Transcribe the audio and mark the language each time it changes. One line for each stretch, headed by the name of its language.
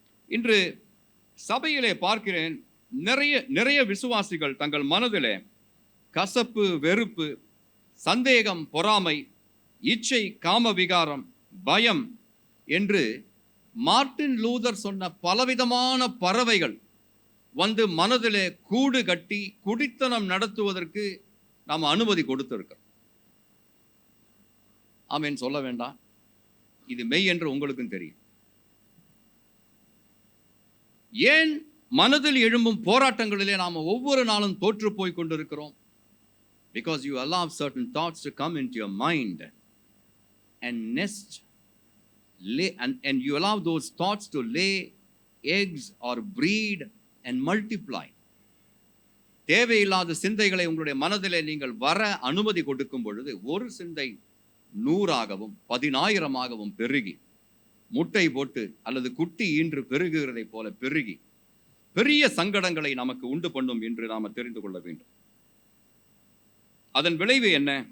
Tamil: இன்று சபையிலே பார்க்கிறேன், நிறைய விசுவாசிகள் தங்கள் மனதிலே கசப்பு, வெறுப்பு, சந்தேகம், பொறாமை, இச்சை, காம விகாரம், பயம் என்று மார்ட்டின் லூதர் சொன்ன பலவிதமான பறவைகள் வந்து மனதிலே கூடு கட்டி குடித்தனம் நடத்துவதற்கு நாம் அனுமதி கொடுத்திருக்கிறோம். ஆமென் சொல்ல வேண்டாம், இது மெய் என்று உங்களுக்கும் தெரியும். ஏன் மனதில் எழும்பும் போராட்டங்களிலே நாம் ஒவ்வொரு நாளும் தோற்று போய் கொண்டிருக்கிறோம்?
English: Because you allow certain thoughts to come into your mind and nest, and you allow those thoughts to lay eggs or breed and multiply.
Tamil: தேவையில்லாத சிந்தைகளை உங்களுடைய மனதிலே நீங்கள் வர அனுமதி கொடுக்கும் பொழுது, ஒரு சிந்தை 100ஆகவும் 10,000ஆகவும் பெருகி முட்டை போட்டு அல்லது குட்டி ஈன்று பெருகுகிறதை போல பெருகி பெரிய சங்கடங்களை நமக்கு உண்டு பண்ணும் என்று நாம் தெரிந்து கொள்ள வேண்டும். அதன் விளைவு என்ன?